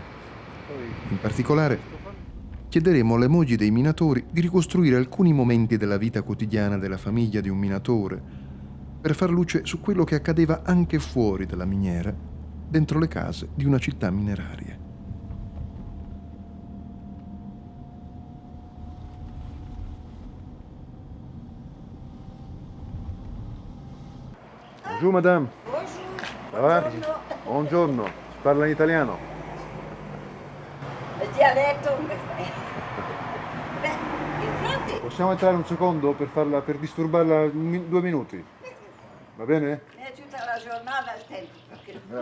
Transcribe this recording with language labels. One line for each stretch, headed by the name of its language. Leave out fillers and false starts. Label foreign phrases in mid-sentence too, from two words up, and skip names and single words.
Italian: In particolare, chiederemo alle mogli dei minatori di ricostruire alcuni momenti della vita quotidiana della famiglia di un minatore, per far luce su quello che accadeva anche fuori dalla miniera, dentro le case di una città mineraria.
French: Bonjour madame. Bonjour. Ça va?
Italian: Buongiorno. Buongiorno. Si parla in italiano? Il dialetto come fai? Beh, infatti, Possiamo entrare un secondo per disturbarla 2 minuti? Va bene? è tutta la giornata al tempo, perché non